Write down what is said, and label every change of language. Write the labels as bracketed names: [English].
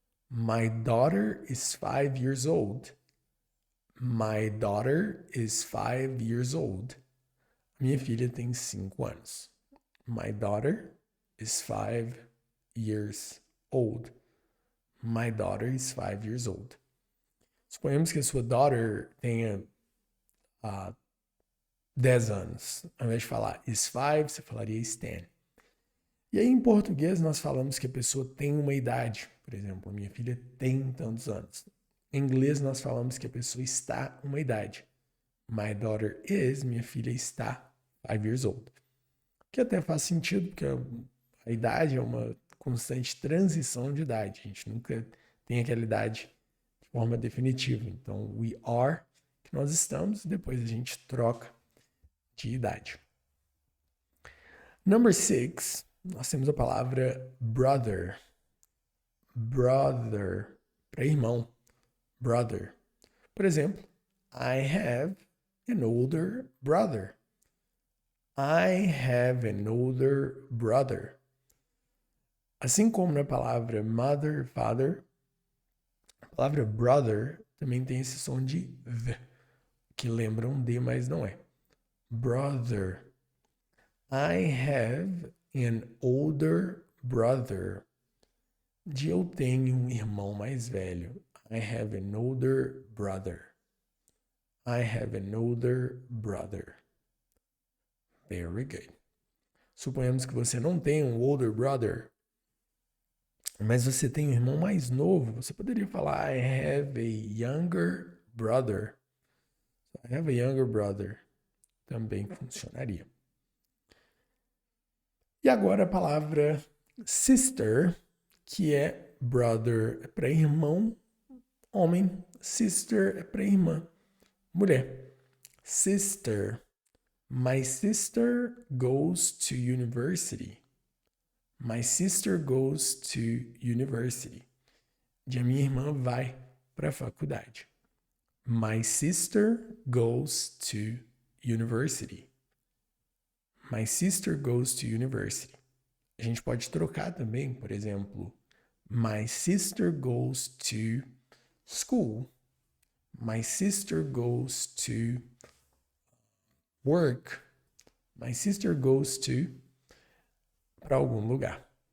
[English] My daughter is 5 years old. My daughter is 5 years old. [Portuguese] Minha filha tem 5 anos. [English] My daughter is 5 years old. My daughter is 5 years old. [Portuguese] Suponhamos que a sua daughter tenha 10 anos. Ao invés de falar is 5, você falaria is 10. E aí, em português, nós falamos que a pessoa tem uma idade. Por exemplo, a minha filha tem tantos anos. Em inglês, nós falamos que a pessoa está uma idade. [English] My daughter is, [Portuguese] minha filha está [English] 5 years old. [Portuguese] Que até faz sentido, porque a idade é uma constante transição de idade. A gente nunca tem aquela idade de forma definitiva. Então, [English] we are, [Portuguese] que nós estamos, e depois a gente troca de idade. Number 6, nós temos a palavra brother. Brother, para irmão. Brother. Por exemplo, [English] I have an older brother. I have an older brother. [Portuguese] Assim como na palavra mother, father, a palavra brother também tem esse som de V, que lembra um D, mas não é. Brother. [English] I have an older brother. [Portuguese] De eu tenho um irmão mais velho. [English] I have an older brother. I have an older brother. Very good. [Portuguese] Suponhamos que você não tem um older brother, mas você tem um irmão mais novo. Você poderia falar [English] I have a younger brother. I have a younger brother. [Portuguese] Também funcionaria. E agora a palavra sister, que é brother para irmão, homem. Sister é para irmã, mulher. [English] Sister. My sister goes to university. My sister goes to university. [Portuguese] E a minha irmã vai para a faculdade. [English] My sister goes to university. My sister goes to university. [Portuguese] A gente pode trocar também, por exemplo, [English] my sister goes to school. My sister goes to work. My sister goes to [Portuguese] para algum lugar.